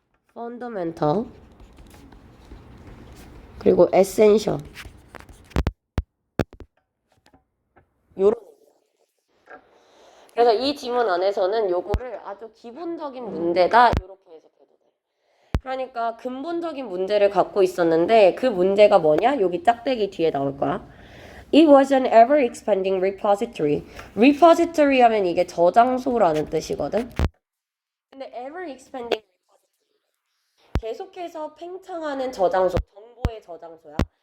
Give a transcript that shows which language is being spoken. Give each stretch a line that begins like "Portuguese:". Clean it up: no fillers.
English: fundamental
Korean: 그리고
English: essential
Korean: 요런. 그래서 이 지문 안에서는 요거를 아주 기본적인 문제다 이렇게 해석해도 돼. 그러니까 근본적인 문제를 갖고 있었는데 그 문제가 뭐냐? 여기 짝대기 뒤에 나올 거야.
English: It was an ever-expanding repository.
Korean: repository 하면 이게 저장소라는 뜻이거든. 근데
English: ever-expanding
Korean: 계속해서 팽창하는 저장소, 정보의 저장소야.